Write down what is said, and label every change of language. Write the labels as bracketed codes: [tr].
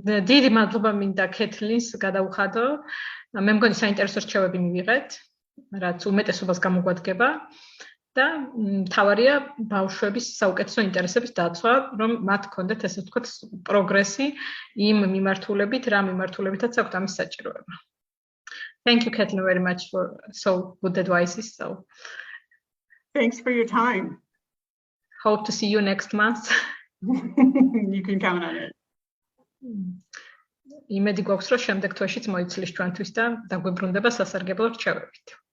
[ka] დიდი მადლობა მინდა კეთლინს გადაუხადო. მე მგონი საინტერესო რჩევები მივიღეთ, რაც უმეტესობას გამოგვადგება და მთავარია ბავშვების საუკეთესო ინტერესების დაცვა, რომ მათ ჰქონდეთ ესე ვთქვათ პროგრესი იმ მიმართულებით, რა მიმართულებითაც აქვთ ამის საჭიროება. [en] Thank you, Kathleen, very much for so good advices. So thanks for your time. Hope to see you next month. You can count on it. [ka] იმედი გვაქვს, რომ შემდეგ თვეშიც მოიცლის ჩვენთვის და დაგვებრუნდება სასარგებლო რჩევებით.